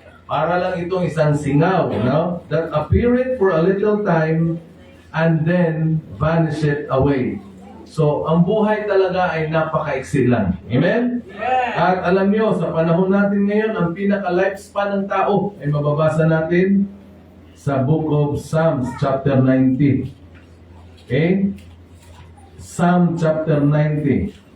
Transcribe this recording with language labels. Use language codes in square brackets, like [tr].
[tl] Para lang itong isang singaw, no? [en] That appeareth for a little time and then vanisheth away. [tl] So, ang buhay talaga ay napaka-iksi lang. Amen? Yeah. At alam niyo, sa panahon natin ngayon, ang pinaka-lifespan ng tao ay mababasa natin sa Book of Psalms, chapter 90. Okay? [en] Psalm chapter 90.